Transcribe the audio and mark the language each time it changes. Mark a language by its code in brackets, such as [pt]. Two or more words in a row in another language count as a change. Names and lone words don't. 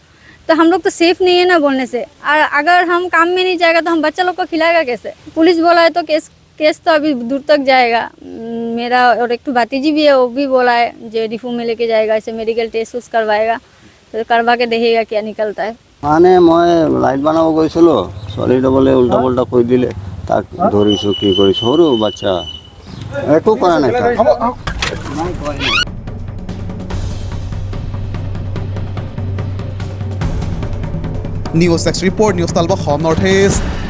[hi] तो हम लोग तो सेफ नहीं है ना बोलने से। और अगर हम काम में नहीं जाएगा तो हम बच्चा लोग को खिलाएगा कैसे। पुलिस बोला है तो केस तो अभी दूर तक जाएगा। मेरा और एक भतीजी भी है, वो भी बोला है जो रिफू में लेके जाएगा, ऐसे मेडिकल टेस्ट उस करवाएगा, तो करवा के देखेगा क्या निकलता है। [as] মানে মই লাইট বনাব গৈছিলোঁ, ছোৱালীটো বোলে উল্টা পুল্টা কৈ দিলে, তাক ধৰিছোঁ, কি কৰিছোঁ, সৰু বাচ্চা একো কৰা নাই। নিউজ 6 ৰিপৰ্ট, নিউজ তালবক নৰ্থ ইষ্ট।